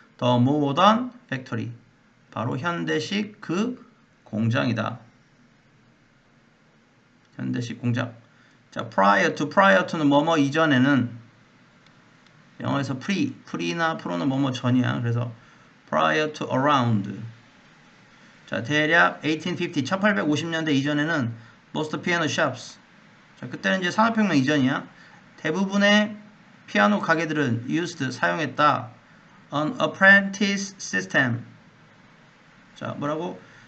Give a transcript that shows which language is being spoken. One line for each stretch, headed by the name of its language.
English: the modern factory,
Korean: 바로 현대식 그 공장이다. 현대식 공장. 자,
English: prior to
Korean: 는 뭐뭐 이전에는, 영어에서 pre나 pro는 뭐뭐 전이야.
English: 그래서 prior to around.
Korean: 자, 대략 1850, 1850년대 이전에는
English: most piano shops.
Korean: 자, 그때는 이제 산업혁명 이전이야. 대부분의 피아노 가게들은
English: used,
Korean: 사용했다.
English: an apprentice system.
Korean: 자, 뭐라고?